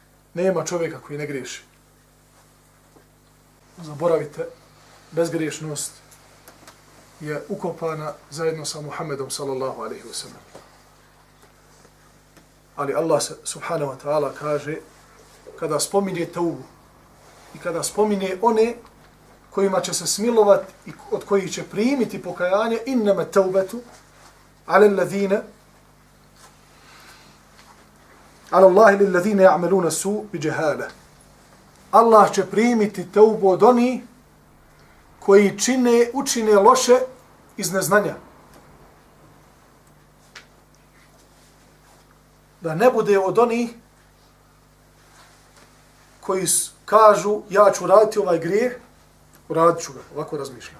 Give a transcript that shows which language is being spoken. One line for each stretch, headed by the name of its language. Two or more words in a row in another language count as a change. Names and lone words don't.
Bosnian: Nema čovjeka koji ne griješi. Zaboravite, bezgriješnost je ukopana zajedno sa Muhammedom
Arabic: صلى الله عليه وسلم.
Bosnian: Ali
Arabic: الله سبحانه وتعالى
Bosnian: kaže, kada spominje taubu i kada spominje one kojima će se smilovati i od kojih će primiti pokajanje,
Arabic: إنما التوبة على الذين على الله للذين يعملون السوء بجهالة.
Bosnian: Allah će primiti taubu od onih koji učine loše iz neznanja. Da ne bude od onih koji kažu ja ću raditi ovaj grijeh, uradit ću ga, ovako razmišljam.